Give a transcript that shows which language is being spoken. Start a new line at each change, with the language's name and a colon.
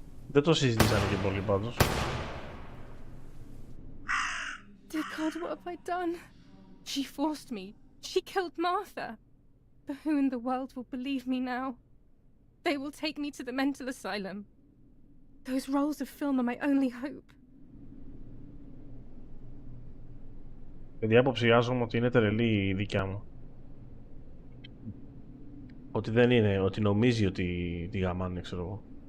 Greek: Δεν το συζητήσανε και πολύ πάντως.
English: Dear God, what have I done? She forced me. She killed Martha. But who in the world will believe me now? They will take me to the mental asylum. Those rolls of film are my only hope.
Greek: Παιδιά, αποψιάζομαι ότι είναι τρελή η δικιά μου. Ότι δεν είναι, ότι νομίζει ότι τη γαμάνε, ξέρω εγώ.